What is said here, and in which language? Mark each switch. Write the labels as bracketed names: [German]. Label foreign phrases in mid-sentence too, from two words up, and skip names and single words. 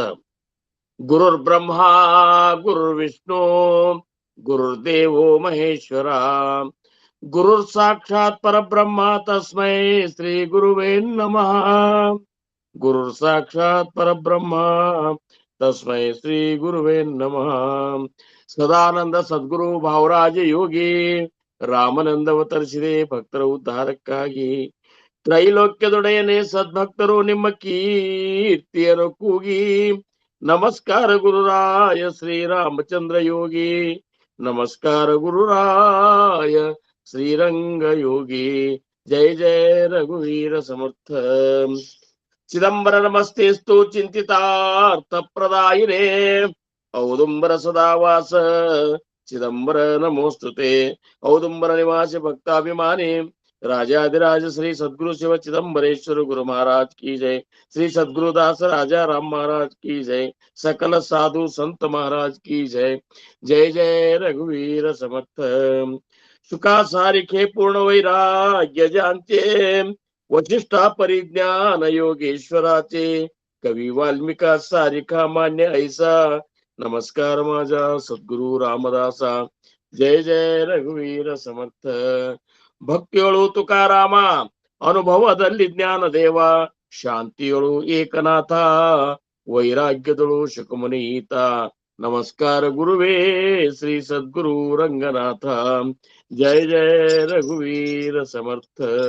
[Sanskrit] गुरुर्ब्रह्मा गुरुर्विष्णु गुरुर्देवो महेश्वरा गुरुर् साक्षात् परब्रह्म तस्मै श्री गुरुवे नमः. गुरुर् साक्षात् परब्रह्म तस्मै श्री गुरुवे नमः. [Kannada] ಸದಾನಂದ ಸದ್ಗುರು ಭಾವರಾಜ ಯೋಗಿ ರಾಮನಂದವತರಿಸಿದೆ ಭಕ್ತರ ಉದ್ಧಾರಕ್ಕಾಗಿ. ತ್ರೈಲೋಕ್ಯದೊಡೆಯನೇ ಸದ್ಭಕ್ತರು ನಿಮ್ಮ ಕೀರ್ತಿಯನ್ನು ಕೂಗಿ. ನಮಸ್ಕಾರ ಗುರುರಾಯ ಶ್ರೀರಾಮಚಂದ್ರ ಯೋಗಿ, ನಮಸ್ಕಾರ ಗುರುರಾಯ ಶ್ರೀರಂಗ ಯೋಗಿ. [Marathi] ಜಯ ಜಯ ರಘುವೀರ ಸಮರ್ಥ. [Sanskrit] ಚಿದಂಬರ ನಮಸ್ತೆಸ್ತು ಚಿಂತಿತಾರ್ಥ ಪ್ರದಾಯಿನೇ ಔದುಂಬರ ಸದಾವಾಸ ಚಿದಂಬರ ನಮೋಸ್ತುತೆ. ಔದುಂಬರ ನಿವಾಸಿ ಭಕ್ತಾಭಿಮಾನಿ [Hindi] राजाधिराज श्री सद्गुरु शिव चिदंबरेश्वर गुरु महाराज की जय. श्री सद्गुरु दास राजा राम महाराज की जय. सकल साधु संत महाराज की जय. [Marathi] जय जय रघुवीर समर्थ. सुखा सारिखे पूर्ण वैराग्य जानते वशिष्ठा परिज्ञान योगेश्वराचे. कवी वाल्मिका सारिखा मान्य ऐसा. नमस्कार माझा सद्गुरु रामदासा. जय जय रघुवीर समर्थ. [Kannada] ಭಕ್ತಿಯೊಳು ತುಕಾರಾಮ, ಅನುಭವದಲ್ಲಿ ಜ್ಞಾನ ದೇವ, ಶಾಂತಿಯೊಳು ಏಕನಾಥ, ವೈರಾಗ್ಯದಳು ಶುಕಮುನೀತ. ನಮಸ್ಕಾರ ಗುರುವೇ ಶ್ರೀ ಸದ್ಗುರು ರಂಗನಾಥ. [Marathi] ಜಯ ಜಯ ರಘುವೀರ ಸಮರ್ಥ.